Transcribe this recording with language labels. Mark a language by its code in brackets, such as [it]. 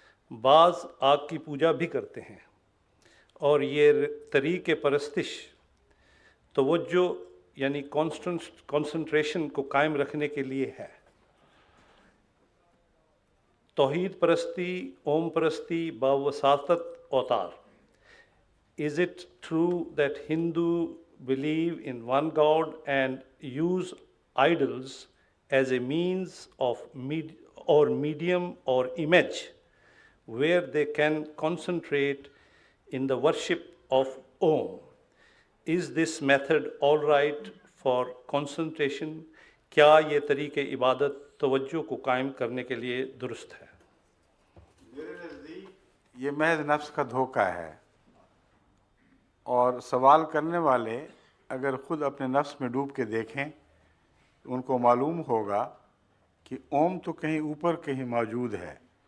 [hi] बाज़ आग की पूजा भी करते हैं और ये तरीक़े परस्तिश तवज्जो यानी कॉन्सन्ट्रेशन को कायम रखने के लिए है। तौहीद परस्ती, ओम परस्ती, बावसातत अवतार। [en] Is it true that Hindu believe in one God and use idols as a means of medium or image where they can concentrate in the worship of Om? Is this method all right for concentration? [hi] क्या ये तरीके इबादत तवज्जो को कायम करने के लिए दुरुस्त है? मेरे नज़दीक ये महज नफ्स का धोखा है और सवाल करने वाले अगर खुद अपने नफ्स में डूब के देखें तो उनको मालूम होगा कि ओम तो कहीं ऊपर कहीं मौजूद है।